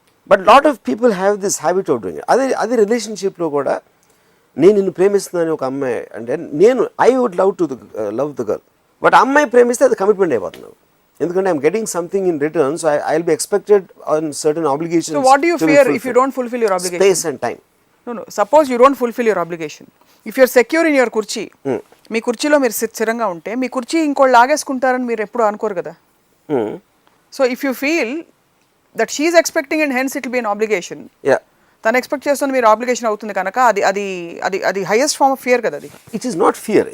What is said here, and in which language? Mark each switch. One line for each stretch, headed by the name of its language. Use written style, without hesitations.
English: But lot of people have this habit of doing.
Telugu: అదే రిలేషన్షిప్లో కూడా నేను నిన్ను ప్రేమిస్తున్నాను ఒక అమ్మాయి అంటే
English: I would love the girl, but
Telugu: అమ్మాయి ప్రేమిస్తే అది కమిట్మెంట్ అయిపోతున్నాను. ఎందుకంటే
English: I'm getting something in return, so I will be expected on certain obligations. So what do you fear if you don't fulfill your obligation? Space and time. No, suppose you don't fulfill your obligation. If you're secure in your kurchi,
Telugu: మీ కుర్చీలో మీరు స్థిరంగా ఉంటే మీ కుర్చీ ఇంకోళ్ళు లాగేసుకుంటారని మీరు ఎప్పుడు అనుకోరు కదా.
English: so if you feel that she's expecting and hence it will be an obligation,
Telugu: తను ఎక్స్పెక్ట్ చేస్తున్న మీరు ఆబ్లిగేషన్ అవుతుంది కనుక అది అది అది అది
English: highest form of fear
Telugu: కదా అది.
English: It is not fear.